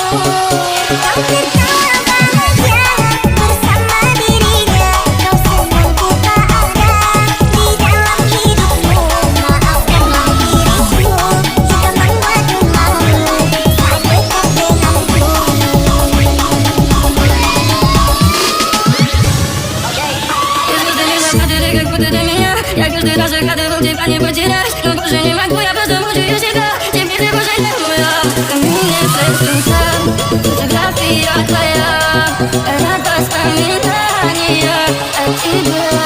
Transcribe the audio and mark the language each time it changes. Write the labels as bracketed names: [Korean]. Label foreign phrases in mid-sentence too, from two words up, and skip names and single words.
[Indonesian] Kau tertawa bahagia bersama dirinya. Kau senang ku tak ada di dalam hidupmu. Maafkanlah diriku jika membuatmu malu saat dekat denganku. [Russian] Я каждый раз загадывал тебя не потерять, но больше не могу, я просто мучаю себя. Теперь ты больше не моя. Камин фотография твоя, это воспоминания о тебе.